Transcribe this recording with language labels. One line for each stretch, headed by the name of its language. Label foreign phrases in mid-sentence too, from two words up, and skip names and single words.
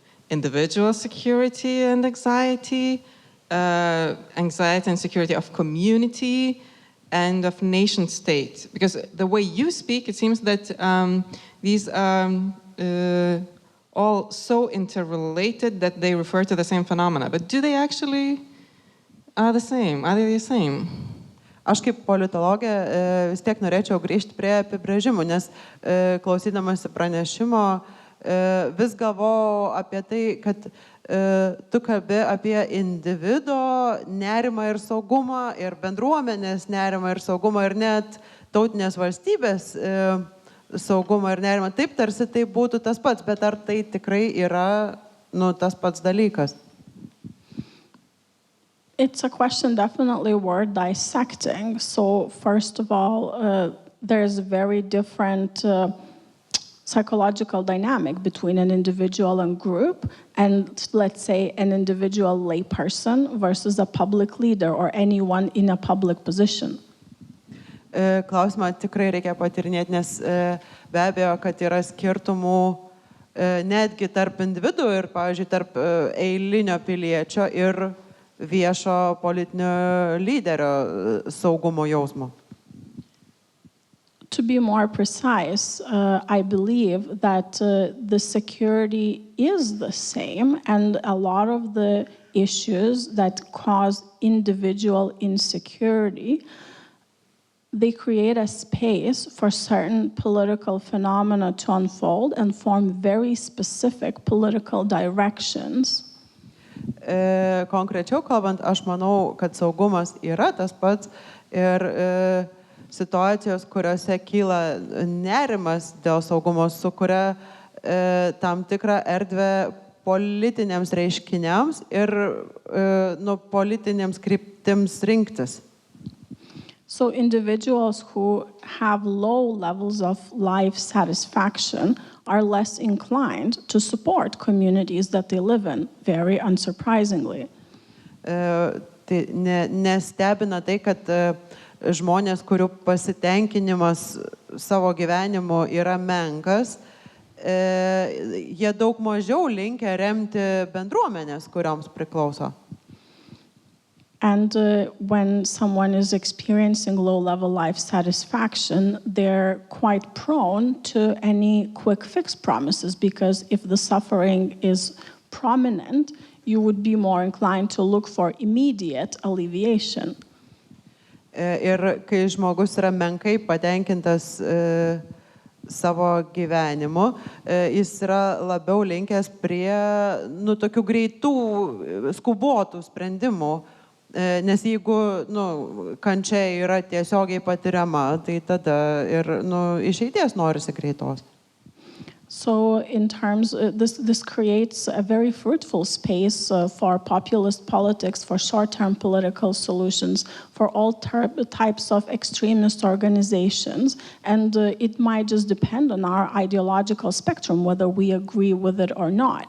English: Individual security and anxiety, anxiety and security of community and of nation state? Because the way you speak, it seems that these are all so interrelated that they refer to the same phenomena. But do they actually are the same? Are they the same?
Lithuanian: Aš kaip politologė vis tiek norėčiau grįžti prie apibrėžimų, nes klausydamasi pranešimo vis galvojau apie tai, kad tu kalbi apie individo nerimą ir saugumą, ir bendruomenės nerimą ir saugumą, ir net tautinės valstybės saugumą ir nerimą. Taip, tarsi tai būtų tas pats, bet ar tai tikrai yra tas pats dalykas?
English: It's a question definitely worth dissecting. So first of all, there's a very different psychological dynamic between an individual and group, and let's say an individual layperson versus a public leader or anyone in a public position.
Lithuanian: Klausimą tikrai reikia patyrinėti, nes be abejo, kad yra skirtumų netgi tarp individų ir, pavyzdžiui, tarp eilinio piliečio ir viešo politinio lyderio saugumo jausmo.
English: To be more precise, I believe that the security is the same, and a lot of the issues that cause individual insecurity, they create a space for certain political phenomena to unfold and form very specific political directions.
Lithuanian: Konkrečiau kalbant, aš manau, kad saugumas yra tas pats ir situacijos, kuriuose kyla nerimas dėl saugumo, sukuria tam tikrą erdvę politiniams reiškiniams ir politinėms kryptims rinktis.
English: So individuals who have low levels of life satisfaction are less inclined to support communities that they live in, very unsurprisingly.
Lithuanian: Tai nestebina tai, kad žmonės, kurių pasitenkinimas savo gyvenimu yra menkas, jie daug mažiau linkę remti bendruomenės, kurioms priklauso.
English: And when someone is experiencing low-level life satisfaction, they're quite prone to any quick fix promises, because if the suffering is prominent, you would be more inclined to look for immediate alleviation.
Lithuanian: Ir kai žmogus yra menkai patenkintas savo gyvenimu, jis yra labiau linkęs prie tokių greitų, skubotų sprendimų. Nes jeigu kančia yra tiesiogiai patiriama, tai tada ir išeities norisi greitos.
English: So in terms, this creates a very fruitful space for populist politics, for short-term political solutions, for all types of extremist organizations, and it might just depend on our ideological spectrum, whether we agree with it or not.